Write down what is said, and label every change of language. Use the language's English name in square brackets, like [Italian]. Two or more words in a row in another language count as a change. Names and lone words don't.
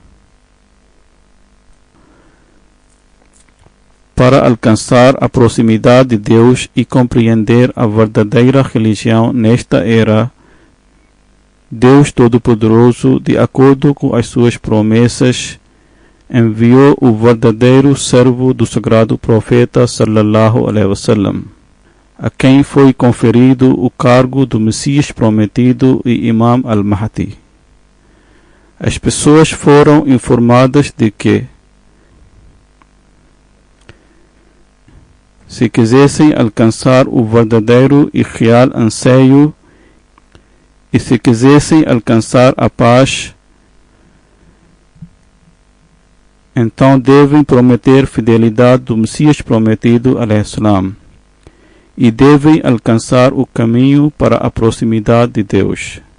[Portuguese] Para alcançar a proximidade de Deus e compreender a verdadeira religião nesta era, Deus Todo-Poderoso, de acordo com as suas promessas, enviou o verdadeiro servo do sagrado profeta [Arabic] صلى الله عليه وسلم, [Portuguese] a quem foi conferido o cargo do Messias prometido e Imam al-Mahdi. As pessoas foram informadas de que, se quisessem alcançar o verdadeiro e real anseio e se quisessem alcançar a paz, então devem prometer fidelidade do Messias prometido al-Islam e devem alcançar o caminho para a proximidade de Deus.